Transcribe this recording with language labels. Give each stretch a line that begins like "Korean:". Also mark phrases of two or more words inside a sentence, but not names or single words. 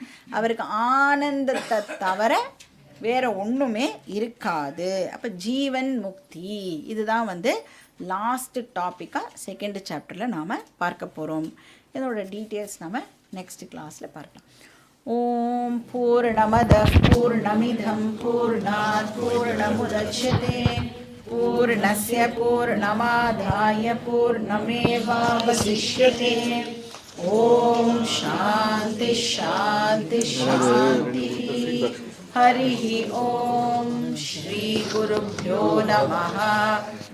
Tamil: அவருக்கு ஆனந்தத்தை தவிர வேறு ஒன்றுமே இருக்காது. அப்போ ஜீவன் முக்தி இதுதான் வந்து
English: last topic second chapter
Tamil: நாம் பார்க்க போகிறோம். இதோட டீட்டெயில்ஸ் நாம்
English: next class
Tamil: பார்க்கலாம்.
Sanskrit: ओम् पूर्णमदः पूर्णमिदम् पूर्णात् पूर्णमुदच्यते पूर्णस्य पूर्णमादाय पूर्णमेवावशिष्यते. ओम् शान्ति शान्ति शान्ति. हरिः ओम श्री गुरुभ्यो नमः.